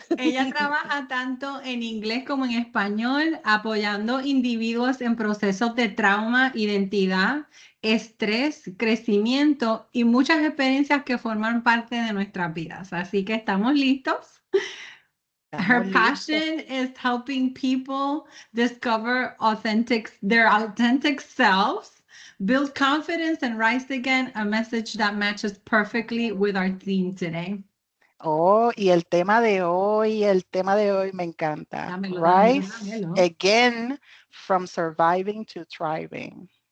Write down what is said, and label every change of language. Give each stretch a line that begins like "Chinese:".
Spanish: Ella trabaja tanto en inglés como en español, apoyando individuos en procesos de trauma, identidad, estrés, crecimiento y muchas experiencias que forman parte de nuestras vidas. Así que estamos listos.
English: Her passion is helping people discover their authentic selves, build confidence, and rise again, a message that matches perfectly with our theme today.
Spanish: Oh, y el tema de hoy me encanta.
English: Rise again from surviving to thriving.